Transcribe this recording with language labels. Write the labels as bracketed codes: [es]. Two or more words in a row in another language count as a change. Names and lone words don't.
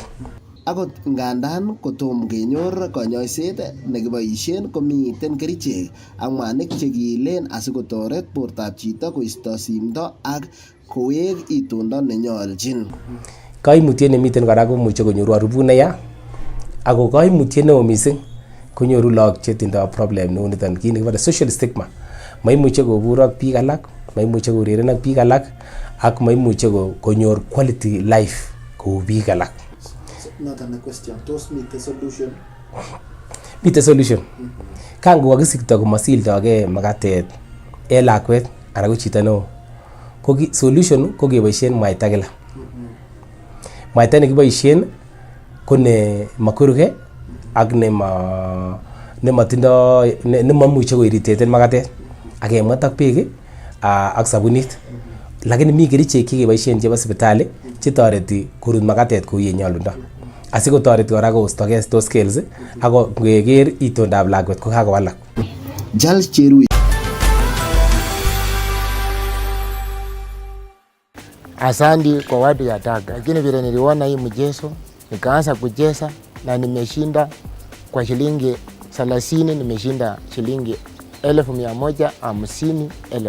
[kln] Akot ngandan kotom kenyor konyoiset nekiboisien komiten kerichek ak mwanik chekiilen asikotoret bortab chito koisto simdo ak kowek itondo nenyolchin. Koimutiet nemiten kora komuche konyoru arubut neya, ako koimutiet neo mising konyoru lagok chetindo problem neu niton, kit nekibore [en] social stigma. [kln] Maimuche kobur ak biik alak, maimuche koureren ak biik alak, ak maimuche konyor [en] quality life [kln] kou biik alak. Noton ne question, tos mite solution? Mite solution. Kan kokakisikto komasildogei makatet en lakwet anan ko chito neo, ko solution ko keboisien mwaita kila. Mwaita nekiboisien ko ne makweruge ak nemamuche koirritaten makatet, ak kemwet ak beek ak sabunit. Lakini mi kerichek chekeboisien chebo sipitali chetoreti korut makatet kou ye nyolundo, asikotoreti kora koistogei [en] those scales [kln] ako ngeker itondab lakwet ko kakowalak. Charles Cherui. [sw] Asante kwa watu ya Tanga, lakini vile niliona hii mchezo nikaanza kucheza na nimeshinda kwa shilingi 30, nimeshinda shilingi 150,000.